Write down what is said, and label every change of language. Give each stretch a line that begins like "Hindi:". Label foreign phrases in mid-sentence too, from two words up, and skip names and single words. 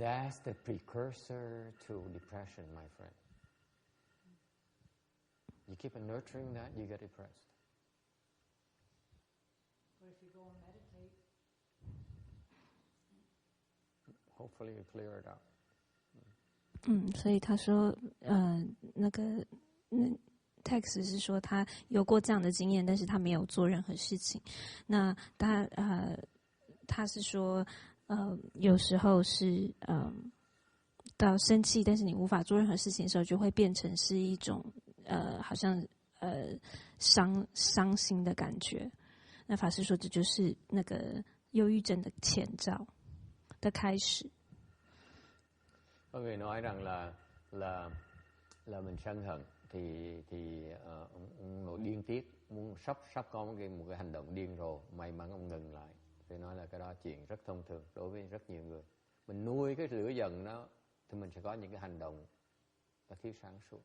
English: That's the precursor to depression, my friend. You keep on nurturing that, you get depressed. But if you go and meditate, Hopefully you clear it out.
Chinese: 所以他说，那个Tex 是说他有过这样的经验，但是他没有做任何事情。那他是说，有时候是到生气，但是你无法做任何事情的时候，就会变成是一种好像伤心的感覺。那法師說這就是那個憂鬱症的前兆的開始。
Vietnamese: Có người nói rằng là mình sân hận thì ông nội điên tiết, muốn sắp có một cái hành động điên rồ, may mắn ông ngừng lại. Tôi nói là cái đó chuyện rất thông thường đối với rất nhiều người. Mình nuôi cái lửa giận đó thì mình sẽ có những cái hành động nó thiếu sáng suốt.